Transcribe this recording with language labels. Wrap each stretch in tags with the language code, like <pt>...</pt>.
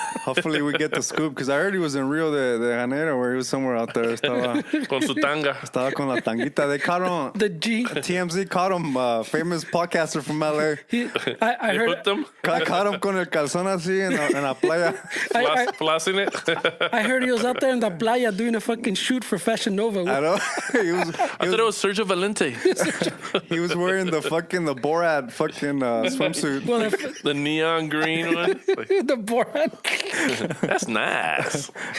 <en>Hopefully we get the scoop because I heard he was in Rio de Janeiro, where he was somewhere out there.</en> <es>Con su tanga. Estaba con la tanguita.</es> <en>They caught him. The G. TMZ caught him. Famous podcaster from LA. I heard Hooked him. Caught him</en> <es>con el calzón así en la playa.</es> <en>Flossing it. I heard he was out there in the playa doing a fucking shoot for Fashion Nova. I know. I thought it was Sergio Valente. He was wearing the Borat fucking swimsuit. Well, The neon green one. Like, the Borat. that's nice.</en>